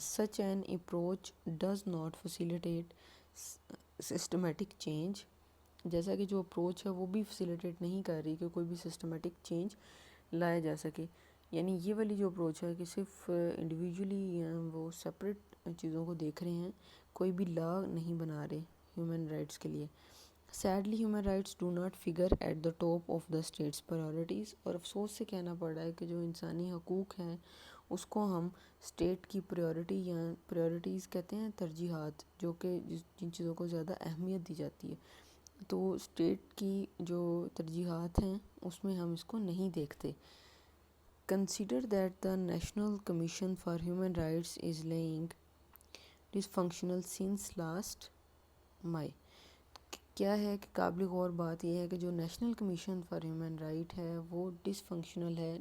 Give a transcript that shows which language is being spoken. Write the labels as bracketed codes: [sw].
[en] Such an approach does not facilitate systematic change. [ur] جیسا کہ جو اپروچ ہے وہ بھی فیسیلیٹیٹ نہیں کر رہی کہ کوئی بھی سسٹمیٹک چینج لایا جا سکے. یعنی یہ والی جو اپروچ ہے کہ صرف انڈیویجولی وہ سپریٹ چیزوں کو دیکھ رہے ہیں، کوئی بھی لا نہیں بنا رہے ہیومن رائٹس کے لیے. [en] Sadly, human rights do not figure at the top of the state's priorities. [ur] اور افسوس سے کہنا پڑ رہا ہے کہ جو انسانی حقوق ہیں اس کو ہم اسٹیٹ کی پریورٹی یا پریورٹیز کہتے ہیں ترجیحات، جو کہ جن چیزوں کو زیادہ اہمیت دی جاتی ہے، تو اسٹیٹ کی جو ترجیحات ہیں اس میں ہم اس کو نہیں دیکھتے. [en] Consider that the National Commission for Human Rights is laying dysfunctional since last May. [ur] کیا ہے کہ قابل غور بات یہ ہے کہ جو national commission for human right ہے وہ ڈس فنکشنل ہے.